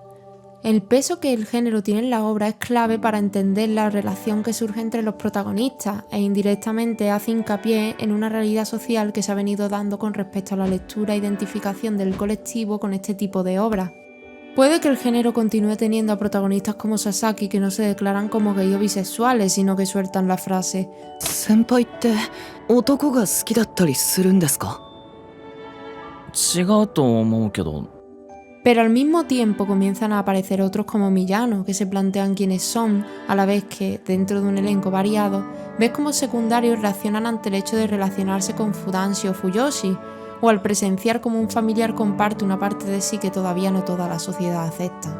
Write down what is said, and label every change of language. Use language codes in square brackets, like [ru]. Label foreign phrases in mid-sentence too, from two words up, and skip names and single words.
[es] El peso que el género tiene en la obra es clave para entender la relación que surge entre los protagonistas e indirectamente hace hincapié en una realidad social que se ha venido dando con respecto a la lectura e identificación del colectivo con este tipo de obras. Puede que el género continúe teniendo a protagonistas como Sasaki que no se declaran como gay o bisexuales, sino que sueltan la frase [ja] ¿Senpaiって男が好きだったりするんですか? 違うと思うけど。 [es] Pero al mismo tiempo comienzan a aparecer otros como Miyano, que se plantean quiénes son, a la vez que, dentro de un elenco variado, ves cómo secundarios reaccionan ante el hecho de relacionarse con Fudanshi o Fuyoshi, o al presenciar cómo un familiar comparte una parte de sí que todavía no toda la sociedad acepta.